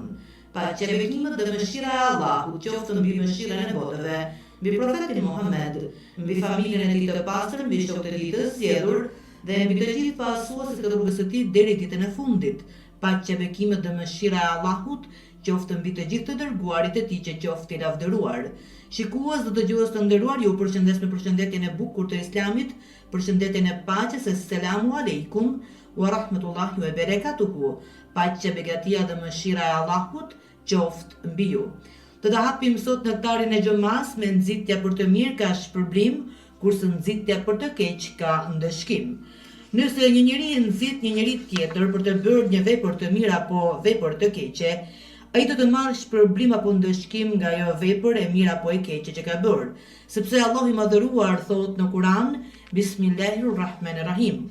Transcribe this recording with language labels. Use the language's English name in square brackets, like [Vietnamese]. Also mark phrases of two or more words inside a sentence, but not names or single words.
[Albanian] Paqja, bekimet dhe mëshira e Allahut qoftë mbi mëshirën e botëve, mbi profetin Muhammed, mbi familjen e tij të pastër, mbi shokët e tij të zgjedhur dhe mbi të gjithë pasuesit e rrugës së tij deri ditën e fundit. Paqja, bekimet dhe mëshira e Allahut qoftë mbi të gjithë të dërguarit e tij që qoftë i lavdëruar. Shikues dhe dëgjues të nderuar, ju përshëndes me përshëndetjen e bukur të Islamit, përshëndetjen e paqes, [Arabic] السلام عليكم ورحمة الله وبركاته. [Albanian] Paqja, begatia dhe mëshira e Allahut qoftë mbi ju. Do ta hapim sot nektarin e Gjumas me nxitja për të mirë ka shpërblim, kurse nxitja për të keq ka ndëshkim. Nëse një njeri nxit një njeri tjetër për të bërë një vepër të mirë apo vepër të keqe, ai do të marrë shpërblim apo ndëshkim nga ajo vepër e mirë apo e keqe që ka bërë, sepse Allahu i madhëruar thotë në Kur'an, Bismillahirrahmanirrahim.